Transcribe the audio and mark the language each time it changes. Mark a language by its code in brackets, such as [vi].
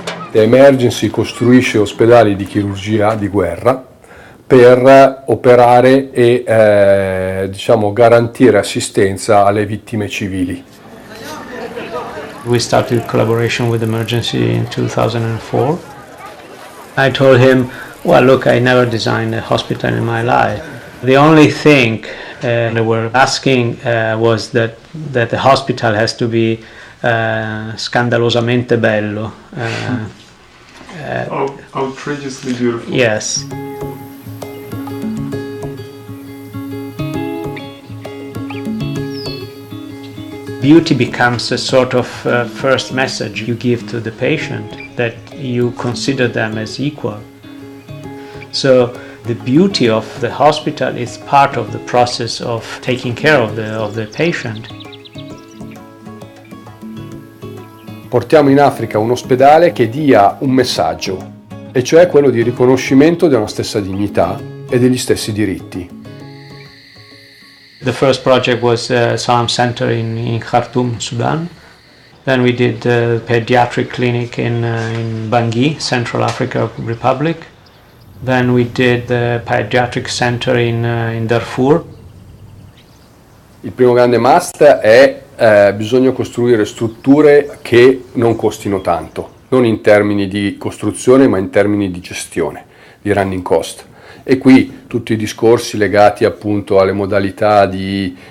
[it] The Emergency costruisce ospedali di chirurgia di guerra per operare e garantire assistenza alle vittime civili. [en] We started collaboration with Emergency in 2004. I told him, well, look, I never designed a hospital in my life. The only thing they were asking was that the hospital has to be [it] scandalosamente bello. [en] Outrageously beautiful. Yes. Beauty becomes a sort of first message you give to the patient, that you consider them as equal. So the beauty of the hospital is part of the process of taking care of the patient. [it] Portiamo in Africa un ospedale che dia un messaggio, e cioè quello di riconoscimento della stessa dignità e degli stessi diritti. [en] The first project was Salam Center in Khartoum, Sudan. Then we did a pediatric clinic in Bangui, Central African Republic. Then we did the pediatric center in Darfur. [it] Il primo grande must è bisogna costruire strutture che non costino tanto, non in termini di costruzione ma in termini di gestione, di running cost. E qui tutti i discorsi legati appunto alle modalità di